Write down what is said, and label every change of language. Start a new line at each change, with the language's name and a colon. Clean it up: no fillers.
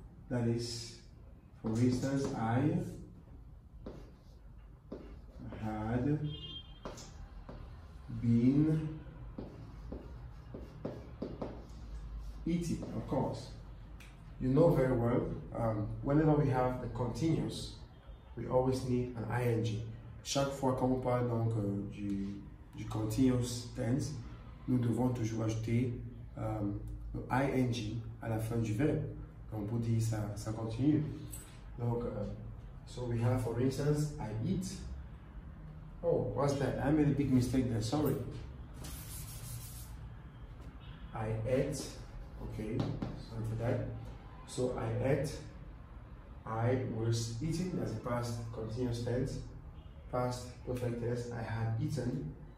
English: That is, for instance, I had been eating, of course. You know very well, whenever we have the continuous, we always need an ing.
French: Chaque fois qu'on parle donc du continuous tense, nous devons toujours ajouter le ing à la fin du verbe. Donc pour dire ça continue.
English: Donc, so we have, for instance, I eat. Oh, what's that? I made a big mistake there, sorry. I ate. Okay, sorry for that. So I ate. I was eating, that's the past continuous tense. Past perfect tense, I had eaten.